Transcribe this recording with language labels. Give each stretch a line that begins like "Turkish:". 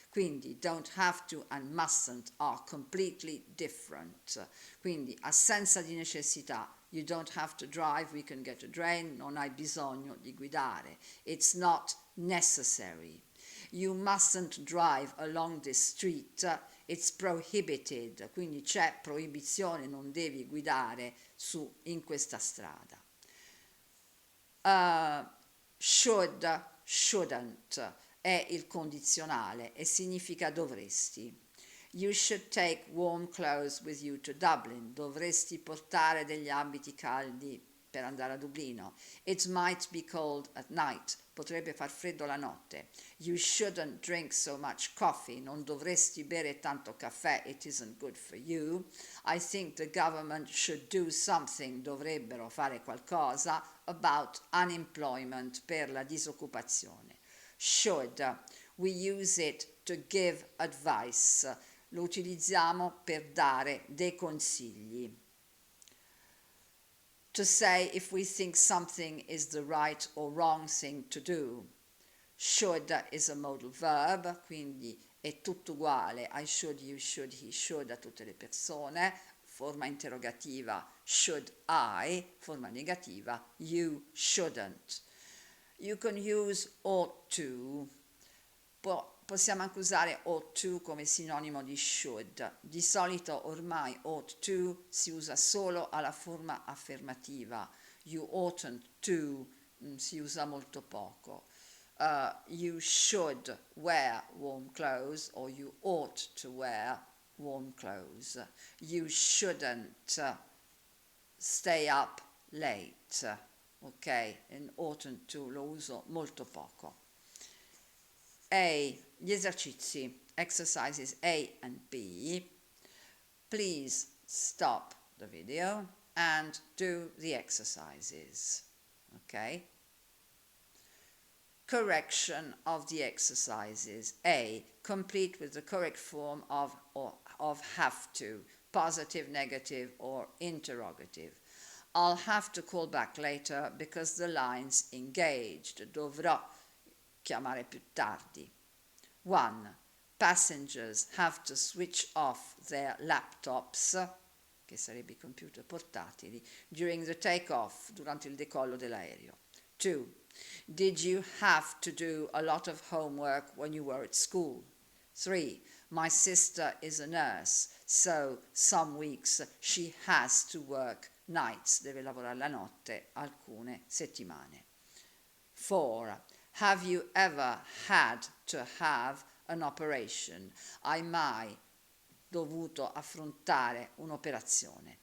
Italian: Quindi
English: don't have to and mustn't are completely different.
Italian: Quindi assenza di necessità.
English: You don't have to drive, we can get a train,
Italian: non hai bisogno di guidare.
English: It's not necessary. You mustn't drive along this street, it's prohibited,
Italian: quindi c'è proibizione, non devi guidare in questa strada.
English: Should, shouldn't
Italian: è il condizionale e significa dovresti.
English: You should take warm clothes with you to Dublin.
Italian: Dovresti portare degli abiti caldi per andare a Dublino.
English: It might be cold at night.
Italian: Potrebbe far freddo la notte.
English: You shouldn't drink so much coffee.
Italian: Non dovresti bere tanto caffè.
English: It isn't good for you. I think the government should do something.
Italian: Dovrebbero fare qualcosa
English: about unemployment,
Italian: per la disoccupazione. Should.
English: We use it to give advice.
Italian: Lo utilizziamo per dare dei consigli.
English: To say if we think something is the right or wrong thing to do. Should is a modal verb,
Italian: quindi è tutto uguale.
English: I should, you should, he should
Italian: a tutte le persone. Forma interrogativa
English: should I,
Italian: forma negativa
English: you shouldn't. You can use ought to.
Italian: Possiamo anche usare
English: ought to
Italian: come sinonimo di should. Di solito ormai ought to si usa solo alla forma affermativa.
English: You oughtn't to
Italian: si usa molto poco.
English: You should wear warm clothes or you ought to wear warm clothes. You shouldn't stay up late. Ok? And oughtn't to
Italian: lo uso molto poco. Gli esercizi,
English: exercises A and B. Please stop the video and do the exercises. Okay? Correction of the exercises. A, complete with the correct form of have to, positive, negative, or interrogative. I'll have to call back later because the line's engaged.
Italian: Dovrò chiamare più tardi.
English: 1. Passengers have to switch off their laptops,
Italian: che sarebbe i computer portatili,
English: during the take-off,
Italian: durante il decollo dell'aereo.
English: 2. Did you have to do a lot of homework when you were at school? 3. My sister is a nurse, so some weeks she has to work nights,
Italian: deve lavorare la notte alcune settimane.
English: 4. Have you ever had to have an operation?
Italian: Hai mai dovuto affrontare un'operazione?